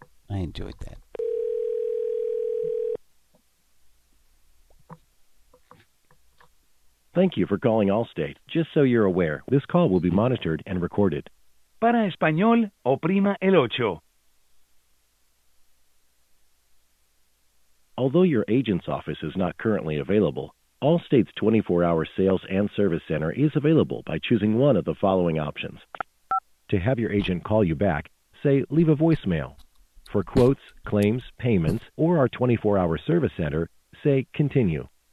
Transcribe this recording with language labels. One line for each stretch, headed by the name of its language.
English: I enjoyed that. Thank you for calling Allstate. Just so you're aware, this call will be monitored and recorded.
Spanish: Para español, oprima el ocho.
English: Although your agent's office is not currently available, Allstate's 24-hour sales and service center is available by choosing one of the following options. To have your agent call you back, say, leave a voicemail. For quotes, claims, payments, or our 24-hour service center, say, continue.